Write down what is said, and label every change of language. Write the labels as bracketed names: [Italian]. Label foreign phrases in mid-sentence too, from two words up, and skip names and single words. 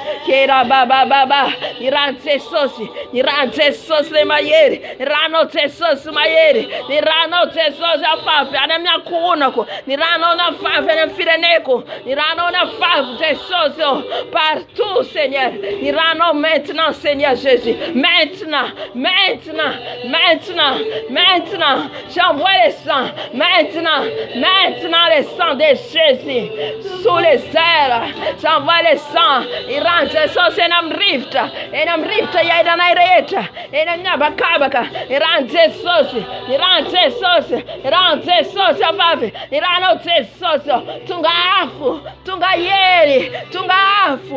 [Malagasy] Kerabababa. Ny ran'ny Jesosy, ny ran'ny Jesosy le mahery. Ny ranao Jesosy mahery. Ny ranao Jesosy afafy any amin'ny ankohonako. Ny ranao nafafy any amin'ny fireneko. Ny ranao nafafy Jesosy [French] partout Seigneur. [Malagasy] Ny ranao [French] maintenant Seigneur Jésus. Maintenant, maintenant, maintenant, maintenant. J'envoie les sangs. Maintenant, maintenant les sangs de Jésus sous les airs. J'envoie les sangs. [Malagasy] Ny ran'ny Jesosy eny amin'ny rivotra. Eny amin'ny rivotra iairanay rehetra. Eny amin'ny habakabaka. Ny ran'ny Jesosy. Ny ran'ny Jesosy. Ny ran'ny Jesosy afafy. Ny ranao Jesosy tonga afo. Tonga hery. Tonga afo.